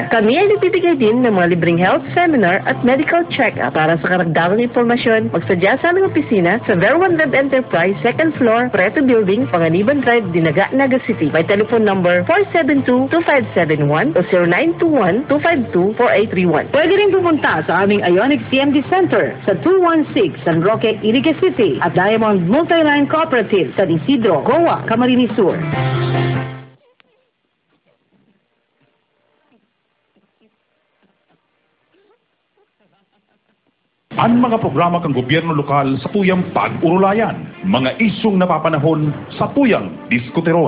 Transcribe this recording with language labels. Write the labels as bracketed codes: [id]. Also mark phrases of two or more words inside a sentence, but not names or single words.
[tl] Kami ay nagbibigay din ng mga libreng [en] health seminar [tl] at [en] medical check-up. [tl] Para sa karagdagang impormasyon, magsadya sa aming opisina sa Verwan Web Enterprise, 2nd floor, Preto Building, Panganiban Drive, Dinaga, Naga City. May [en] telephone number [tl] 472-2571 o 0921-252-4831. Pwede rin pumunta sa aming Ionic CMD Center sa 216 San Roque, Irique City at Diamond Multiline Cooperative sa Isidro, Goa, Camarines Sur. [bik] Ang mga programa kang gobyerno lokal sa tuyang pag-urulayan, mga isyong napapanahon sa tuyang diskuteron.